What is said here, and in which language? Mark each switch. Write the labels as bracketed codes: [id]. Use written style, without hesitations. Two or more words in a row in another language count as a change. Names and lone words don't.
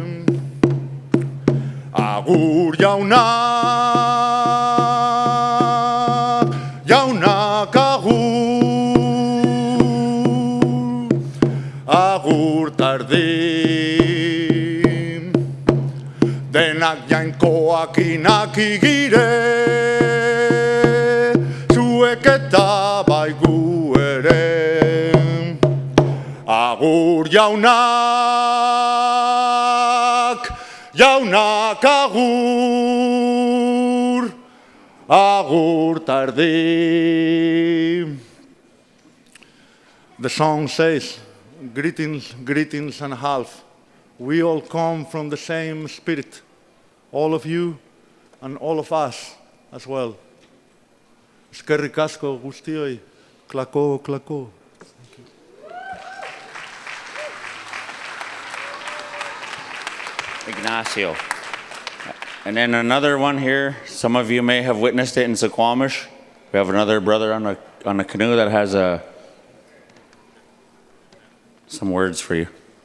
[eu] Agur jaunak agur, agur tardin, denak jainkoak inaki gire, zuek eta bai gu ere. Agur jaunak agur, agur tardin. [en] The song says, greetings, greetings and a half. We all come from the same spirit, all of you and all of us as well. [eu] Eskerrik asko guztioi, klako, klako. [en] Thank you. Ignacio. And then another one here. Some of you may have witnessed it in Suquamish. We have another brother on a canoe that has some words for you.